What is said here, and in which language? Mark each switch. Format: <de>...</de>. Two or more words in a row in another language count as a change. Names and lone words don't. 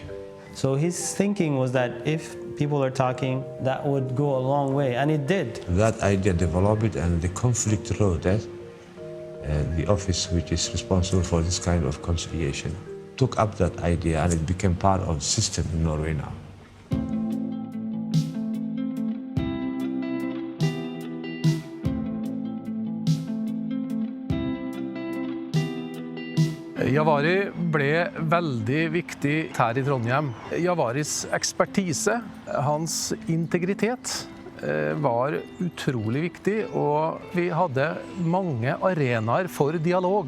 <en>So his thinking was that if people are talking, that would go a long way, and it did. That idea developed, and the conflict road, the office which is responsible for this kind of conciliation, took up that idea, and it became part of the system in Norway now.</en> <no>Jawari ble veldig viktig her i Trondheim. Jawaris ekspertise, hans integritet, var utrolig viktig, og vi hadde mange arenaer for dialog.</no>